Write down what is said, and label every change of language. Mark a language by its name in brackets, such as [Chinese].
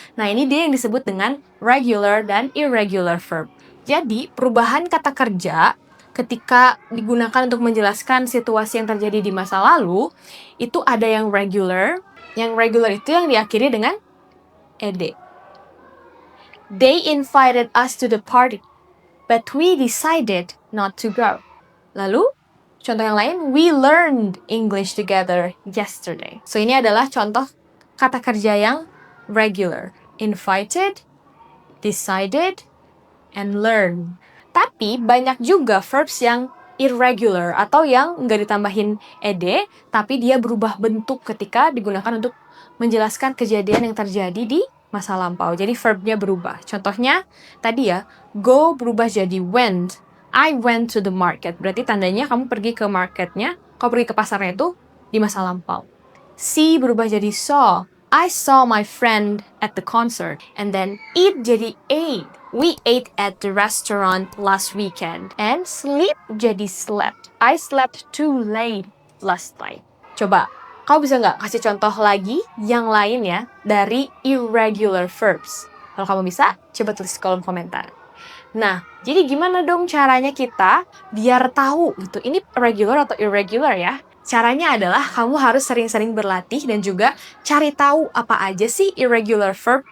[Indonesian] Nah, ini dia yang disebut dengan regular dan irregular verb. Jadi, perubahan kata kerja ketika digunakan untuk menjelaskan situasi yang terjadi di masa lalu, itu ada yang regular. Yang regular itu yang diakhiri dengan ed. [English] They invited us to the party, but we decided not to go. [Indonesian] Lalu, contoh yang lain, [English] we learned English together yesterday. [Indonesian] So, ini adalah contoh kata kerja yang regular. [English] Invited, decided, and learn. [Indonesian] Tapi, banyak juga verbs yang irregular atau yang nggak ditambahin ed, tapi dia berubah bentuk ketika digunakan untuk menjelaskan kejadian yang terjadi di masa lampau. Jadi, verbnya berubah. Contohnya, tadi ya, go berubah jadi went. [English] I went to the market. [Indonesian] Berarti tandanya kamu pergi ke marketnya. kalau pergi ke pasarnya itu di masa lampau. See berubah jadi saw. [English] I saw my friend at the concert. And then eat jadi ate. We ate at the restaurant last weekend. And sleep jadi slept. I slept too late last night. [Indonesian] Coba, kamu bisa nggak kasih contoh lagi yang lain ya dari irregular verbs? Kalau kamu bisa, coba tulis di kolom komentar. Nah, jadi gimana dong caranya kita biar tahu gitu, ini regular atau irregular ya? Caranya adalah kamu harus sering-sering berlatih dan juga cari tahu apa aja sih irregular verb.